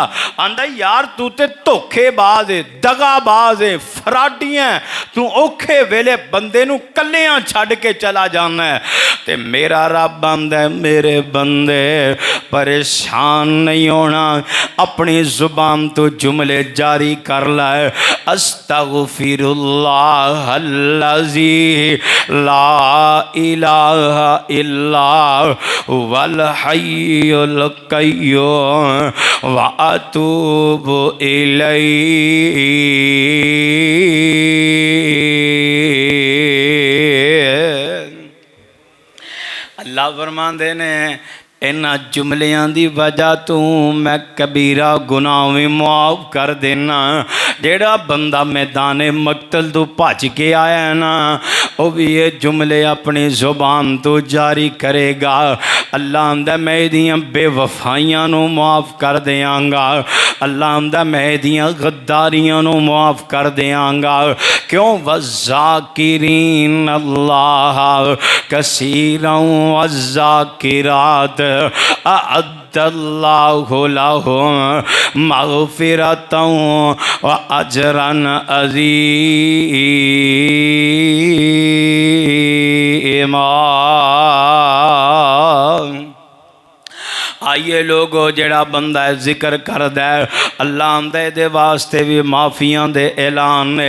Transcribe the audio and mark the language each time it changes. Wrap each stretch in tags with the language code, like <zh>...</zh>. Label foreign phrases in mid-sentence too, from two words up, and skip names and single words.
<pa>آندا یار تو تے دھوکے باز ہے، دغاباز ہے، فراڈیاں، تو اوکھے ویلے بندے نوں کلیاں چھڈ کے چلا جانا ہے. تے میرا رب آندا ہے میرے بندے پریشان نہیں ہونا، اپنی زبان تو جملے جاری کر لائے.</pa> <ar>أستغفر الله الذي لا إله إلا هو الحي القيوم وأتوب إليه.</ar> <pa>اللہ فرماندے نے انہاں جملیاں دی وجہ تو میں کبیرہ گناہ بھی معاف کر دینا. جیہڑا بندہ میدان مقتل تو بھج کے آیا ہے نا وہ بھی یہ جملے اپنی زبان تو جاری کرے گا. اللہ آندا میں اہدیاں بے وفائیاں نوں معاف کر دیں گا. اللہ آندا میں اہدیاں غداریاں نوں معاف کر دیں گا.</pa> <ar>क्यों? والذاكرين الله كثيرا والذاكرات أعد الله لهم مغفرة وأجرا عظيما.</ar> <pa>آئیے لوگو جیہڑا بندہ ہے ذکر کردا ہے اللہ آندا دے واسطے بھی معافیاں دے اعلان نے.</pa>